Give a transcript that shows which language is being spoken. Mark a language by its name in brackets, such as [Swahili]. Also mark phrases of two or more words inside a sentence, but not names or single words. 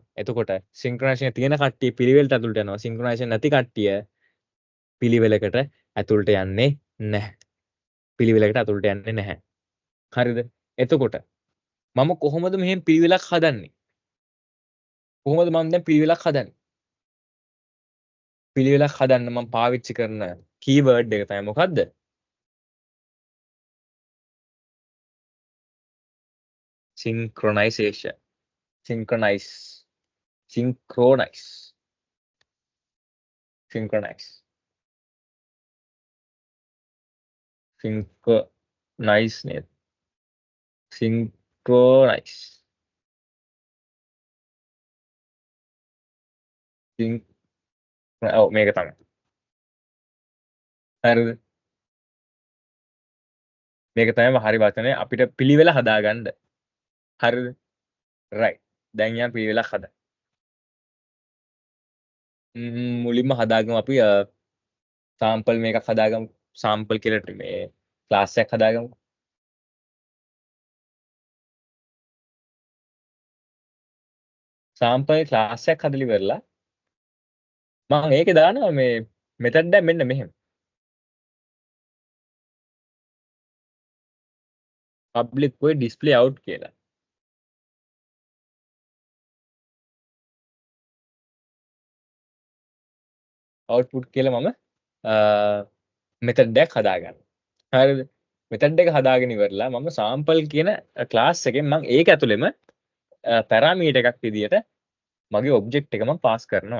[Sinhala] එතකොට සින්ක්‍රොනයිසේෂන් තියෙන කට්ටිය පිළිවෙලට ඇතුළට යනවා. සින්ක්‍රොනයිසේෂන් නැති කට්ටිය පිළිවෙලකට ඇතුළට යන්නේ නැහැ. පිළිවෙලකට ඇතුළට යන්නේ නැහැ. හරිද? එතකොට මම කොහොමද මෙහෙම පිළිවෙලක් හදන්නේ? කොහොමද මම දැන් පිළිවෙලක් හදන්නේ? පිළිවෙලක් හදන්න මම පාවිච්චි කරන කීවර්ඩ් එක තමයි මොකද්ද? [English] synchronization. synchronize. synchronize. synchronize. synchronize නේද? synchronize. [Sinhala] ඔව් මේක තමයි. හරිද? මේක තමයි හරි වචනේ අපිට පිළිවෙල හදාගන්න. හරිද? right. දැන් යන් පිළිවෙලක් හදා. මුලින්ම හදාගමු අපි සාම්පල් මේකක් හදාගමු. සාම්පල් කියලා මේ ක්ලාස් එකක් හදාගමු. සාම්පල් ක්ලාස් එකක් හදලි ඉවරලා මම ඒකේ දානවා මේ මෙතඩ් එක මෙන්න මෙහෙම. [English] public void display out කියලා. [Sinhala] output කියලා මම මෙතඩ් එකක් හදාගන්නවා. හරිද? මෙතඩ් එක හදාගෙන ඉවරලා මම sample කියන ක්ලාස් එකෙන් මම ඒක ඇතුළෙම පැරාමීටර් එකක් විදියට මගේ ඔබ්ජෙක්ට් එක මම පාස් කරනවා.